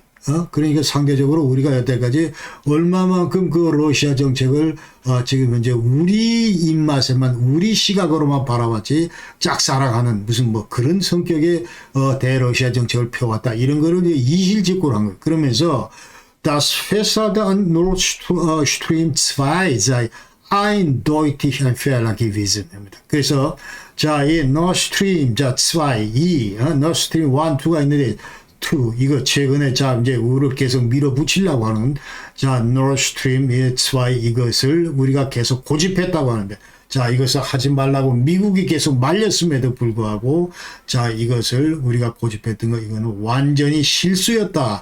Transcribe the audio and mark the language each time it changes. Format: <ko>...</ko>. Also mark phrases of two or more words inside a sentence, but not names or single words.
<ko>그러니까 상대적으로 우리가 여태까지 얼마만큼 그 러시아 정책을 지금 현재 우리 입맛에만, 우리 시각으로만 바라봤지 짝사랑하는 무슨 그런 성격의 대러시아 정책을 펴왔다. 이런 거를 이실직고를 한 거예요.</ko> <de>그러면서 Das Festhalten an Nord Stream 2 sei eindeutig ein Fehler gewesen.</de> <ko>그래서 자, 이 Nord Stream 2, Nord Stream 1, 2가 있는데 이거 최근에 자 이제 우리를 계속 밀어붙이려고 하는 자 Nord Stream 2 이것을 우리가 계속 고집했다고 하는데, 자 이것을 하지 말라고 미국이 계속 말렸음에도 불구하고 자 이것을 우리가 고집했던 거 이거는 완전히 실수였다.</ko>